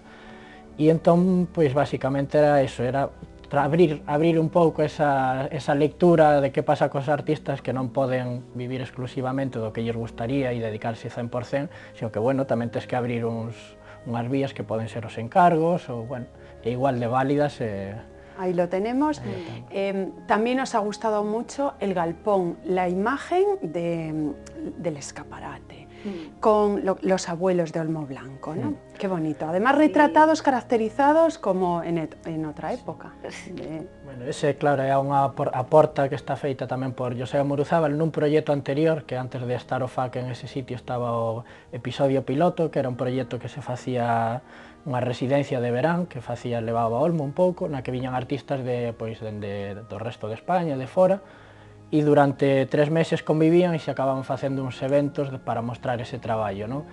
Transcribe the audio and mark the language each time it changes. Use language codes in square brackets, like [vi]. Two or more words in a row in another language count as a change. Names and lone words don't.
[gl] E entón, pois, basicamente era eso, era abrir un pouco esa lectura de que pasa cos artistas que non poden vivir exclusivamente do que lles gustaría e dedicarse 100%, sino que, bueno, tamén tes que abrir unhas vías que poden ser os encargos, ou, bueno, e igual de válidas. [es] Ahí lo tenemos. También nos ha gustado mucho el galpón, la imagen del escaparate. con los abuelos de Olmo Blanco, ¿no? Qué bonito. Además, retratados, caracterizados como en otra época. Bueno, [gl] ese, claro, é unha porta que está feita tamén por José Muruzábal nun proxecto anterior, que antes de estar o FAC en ese sitio estaba o episodio piloto, que era un proxecto que se facía unha residencia de verán, que levaba a Olmo un pouco, na que viñan artistas do resto de España, de fora, e durante 3 meses convivían e se acababan facendo uns eventos para mostrar ese traballo, non?